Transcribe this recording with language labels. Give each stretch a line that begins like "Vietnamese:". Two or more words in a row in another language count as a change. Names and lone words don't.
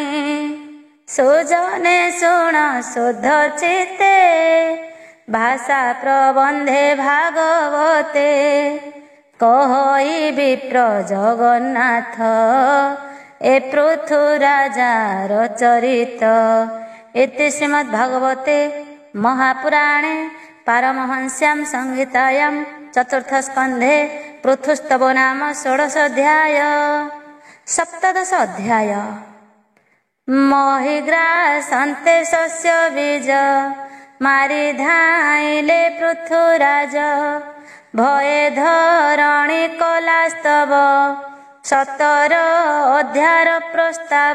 Odia: ସୁଜନେ ଶୁଣ ଶୁଦ୍ଧ ଚିତ୍ତେ ଭାଷା ପ୍ରବନ୍ଧେ ଭାଗବତେ କହଇ ବିପ୍ର ଜଗନ୍ନାଥ ଏ ପୃଥୁ ରାଜାର ଚରିତ
Sanskrit: इति श्रीमद्भागवते महापुराणे पारमहंस्यां संहितायां चतुर्थस्कन्धे पृथुस्तवो नाम षोडशाध्याय। सप्तदश अध्याय।
Odia: ମହିଗ୍ରାସନ୍ତେ ଶସ୍ୟ ବୀଜ ମାରି ଧାଇଲେ ପୃଥୁରାଜ ଭୟେ ଧରଣୀ କଲାସ୍ତବ 17 ଅଧ୍ୟାୟର ପ୍ରସ୍ତାବ।